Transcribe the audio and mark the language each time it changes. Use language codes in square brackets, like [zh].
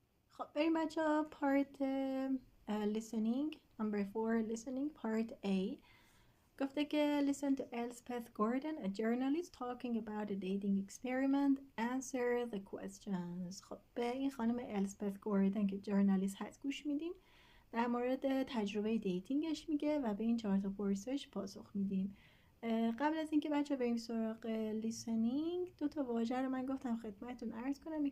[fa] خب بریم بچه ها پارت listening number 4 listening part A. گفته که [en] listen to Elspeth Gordon, a journalist talking about a dating experiment. Answer the questions. [fa] خب به این خانم السپث گوردن که جورنالیست هست گوش میدیم. در مورد تجربه دیتینگش میگه و به این 4 تا پرسش پاسخ میدیم. قبل از اینکه بچه بریم سراغ لیسنینگ 2 تا واژه رو من گفتم خدمتتون عرض کنم.